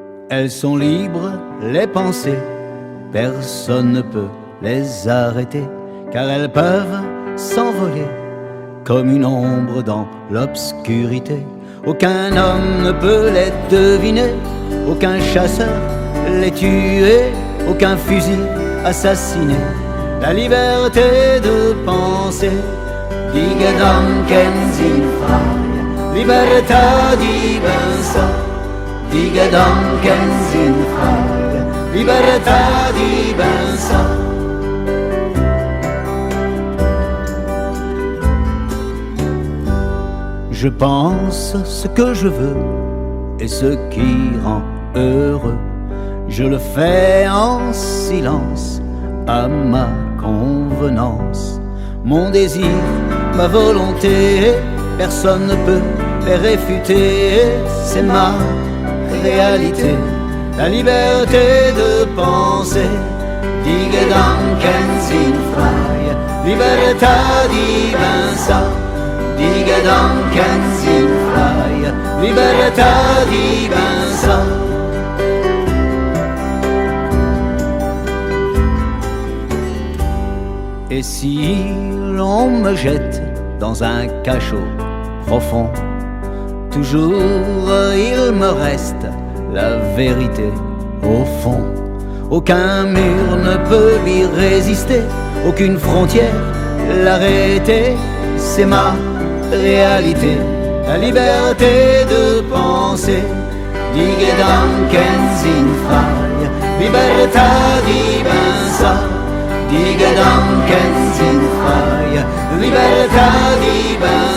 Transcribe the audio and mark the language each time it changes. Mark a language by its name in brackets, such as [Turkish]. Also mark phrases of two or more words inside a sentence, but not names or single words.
[French] Elles sont libres, les pensées, personne ne peut les arrêter, car elles peuvent s'envoler comme une ombre dans l'obscurité. Aucun homme ne peut les deviner, aucun chasseur les tuer, aucun fusil assassiné. La liberté de penser, [German] die Gedanken sind frei, [Italian] libertà di pensare, [German] die Gedanken sind frei, [Italian] libertà di pensare. [French] Je pense ce que je veux et ce qui rend heureux. Je le fais en silence, à ma convenance. Mon désir, ma volonté, personne ne peut les réfuter. C'est ma réalité, la liberté de penser. [German] Die Gedanken sind frei, [Italian] libertà di pensare. [German] Die Gedanken sind frei, [Italian] libertà di pensare. [French] Et si l'on me jette dans un cachot profond, toujours il me reste la vérité au fond. Aucun mur ne peut lui résister, aucune frontière l'arrêter. C'est ma réalité, la liberté de penser. [German] Die Gedanken sind frei, [Italian] libertà di pensare. [German] Die Gedanken sind frei, [Italian] libertà di pensare.